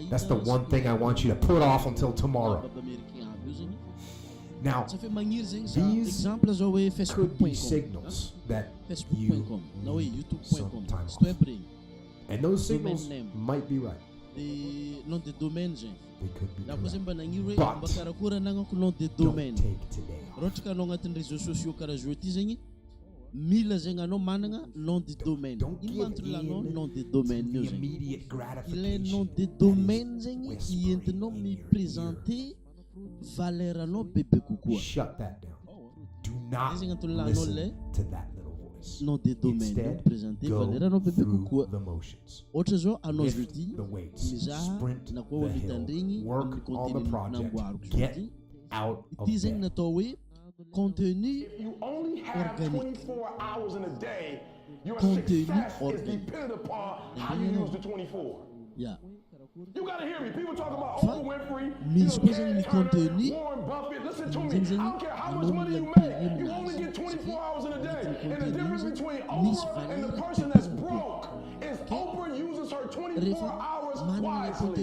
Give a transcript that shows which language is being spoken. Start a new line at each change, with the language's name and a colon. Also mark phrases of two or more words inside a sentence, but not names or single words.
English: That's the one thing I want you to put off until tomorrow. Now, these could be signals that you sometimes, and those signals might be right. They could be correct. But don't take today off.
Malagasy: Mila zegny anao managna
French: nom de domaine
Malagasy: imantolanao
French: nom de domaine
Malagasy: io zegny ilay
French: nom de domaine
Malagasy: zegny ientinao miprésenter valeur anao bebe kokoa.
English: Shut that down. Do not listen to that little voice.
French: Nom de domaine
Malagasy: miprésenter valeur anao bebe kokoa. Ohatra zao anao jeudi mizaha na koa mitandregny amin'ny contenu namboariko jeudi ity zegny natao hoe
French: contenu organique. Contenu organique.
English: Yeah. You gotta hear me. People talk about Oprah Winfrey. Contenu. I don't care how much money you make. You only get 24 hours in a day. And the difference between Oprah and the person that's broke is Oprah uses her 24 hours wisely.